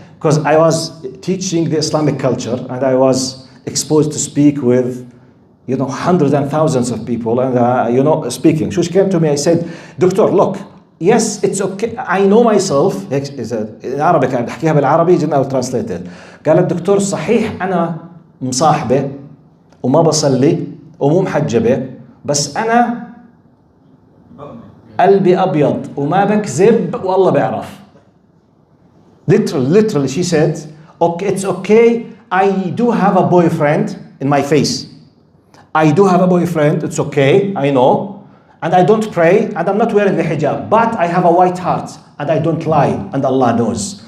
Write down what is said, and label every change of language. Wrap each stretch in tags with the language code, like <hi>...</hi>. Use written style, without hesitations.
<en>Because I was teaching the Islamic culture and I was exposed to speak with, hundreds and thousands of people and, speaking. She came to me, I said, Doctor, look, yes, it's okay. I know myself. In Arabic,</en> <ar>أنا بحكيها بالعربي جنا</ar> <en>translate it.</en> <ar>قالت دكتور صحيح أنا مصاحبة وما بصلي ومو محجبة بس أنا قلبي أبيض وما بكذب والله بيعرف.</ar> <en>Literally, she said, okay, it's okay. I do have a boyfriend in my face. I do have a boyfriend. It's okay. I know. And I don't pray and I'm not wearing the hijab. But I have a white heart and I don't lie and Allah knows.</en>